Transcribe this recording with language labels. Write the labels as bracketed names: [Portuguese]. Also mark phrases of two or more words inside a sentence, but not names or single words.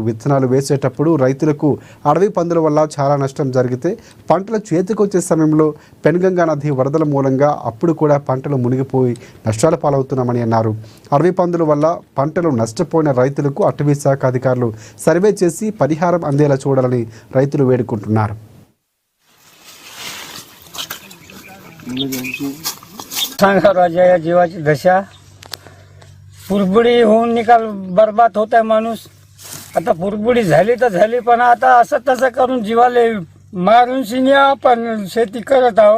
[Telugu] విత్తనాలు వేసేటప్పుడు రైతులకు అడవి పందుల వల్ల చాలా నష్టం జరిగితే పంటలు చేతికొచ్చే సమయంలో పెన్గంగా నది వరదల మూలంగా అప్పుడు కూడా పంటలు మునిగిపోయి నష్టాల పాలవుతున్నామని అన్నారు. అడవి పందుల వల్ల పంటలు నష్టపోయిన రైతులకు అటవీ శాఖ అధికారులు సర్వే చేసి పరిహారం అందేలా చూడాలని రైతులు వేడుకుంటున్నారు. [Marathi] राजा जीवाची दशा पुरबुडी होऊन निकाल बर्बाद होत आहे माणूस. आता पुरबुडी झाली तर झाली, पण आता असं तसं करून जीवाले मारून शिन्या आपण शेती करत आहो.